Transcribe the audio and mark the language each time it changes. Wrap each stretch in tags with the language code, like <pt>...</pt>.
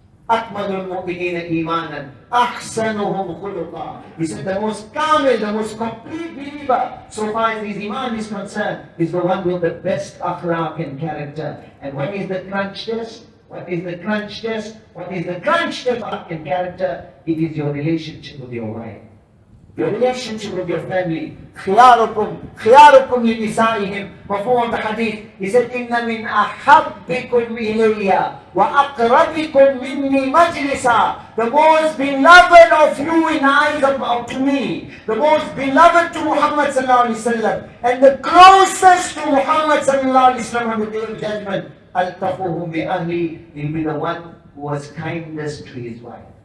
<ar>أكمل المؤمنين إيمانا أحسنهم خلقا.</ar> <en>He said the most kamil, the most complete believer, so far as his iman is concerned, is the one with the best akhlaq and character. And what is the crunch test? What is the crunch test? What is the crunch test of in character? It is your relationship with your wife. Your relationship with your family.</en> <ar>خياركم لنسائهم.</ar> <en>Mafhum of the hadith. He said,</en> <ar>إِنَّ مِنْ أَحَبِّكُمْ إِلَيَّ وَأَقْرَبِكُمْ مِنِّي مَجْلِسًا.</ar> <en>The most beloved of you in eyes to me. The most beloved to Muhammad sallallahu alaihi wasallam. And the closest to Muhammad sallallahu alaihi wasallam on the day of judgment.</en> <ar>أَلْتَفُهُمْ بِأَهْلِي.</ar> <en>Will be the one who was kindest to his wife.</en>